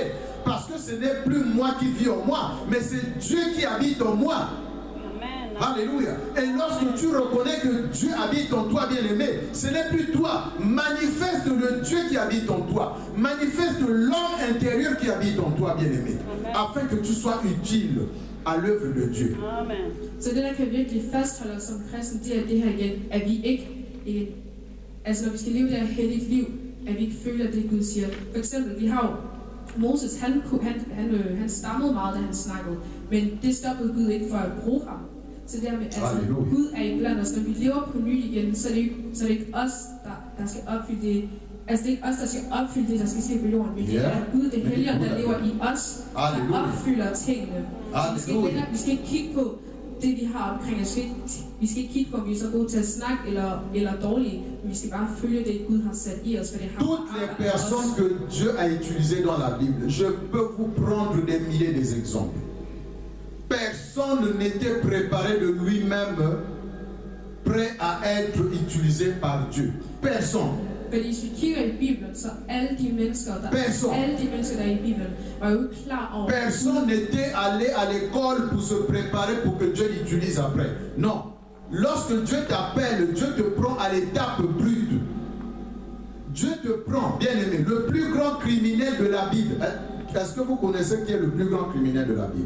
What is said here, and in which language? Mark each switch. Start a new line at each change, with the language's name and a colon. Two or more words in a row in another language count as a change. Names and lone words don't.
French: Parce que ce n'est plus moi qui vis en moi, mais c'est Dieu qui habite en moi. Alléluia. Et lorsque tu reconnais que Dieu habite en toi, bien-aimé, ce n'est plus toi. Manifeste le Dieu qui habite en toi. Manifeste l'homme intérieur qui habite en toi, bien-aimé. Afin que tu sois utile à l'œuvre de Dieu. Amen.
Danish: Så det der kan virkelig fastholde os som kristne, det er det her igen, at vi ikke, altså når vi skal leve det her helligt liv, at vi ikke føler det Gud siger. For eksempel, vi har jo Moses, han stammede meget, da han snakkede, men det stoppede Gud ikke for at bruge ham. Så det her med, altså Gud er iblandt os, når vi lever på nyt igen, så er det ikke os, der skal opfylde det. Altså det er ikke os, der skal opfylde det, der skal ske på jorden, men det er Gud, det hellige, der lever i os, der opfylder tingene. Vi skal ikke kigge på det, vi har omkring os. Vi skal ikke kigge på, om vi er så gode til at snakke eller dårlige, men vi skal bare følge det, Gud har sat i os, for det har
French: toutes les personnes que Dieu a utilisées dans la Bible, je peux vous prendre des milliers d'exemples. Personne n'était préparé de lui-même, prêt à être utilisé par Dieu. Personne.
Danish: Fordi hvis vi kigger i Bibelen, så alle de mennesker, der er i Bibelen, var jo ikke klar over...
French: Personne n'était allé à l'école pour se préparer pour que Dieu l'utilise après. Non. Lorsque Dieu t'appelle, Dieu te prend à l'étape brute. Dieu te prend, bien aimé, le plus grand criminel de la Bible. Est-ce que vous connaissez qui est le plus grand criminel de la Bible?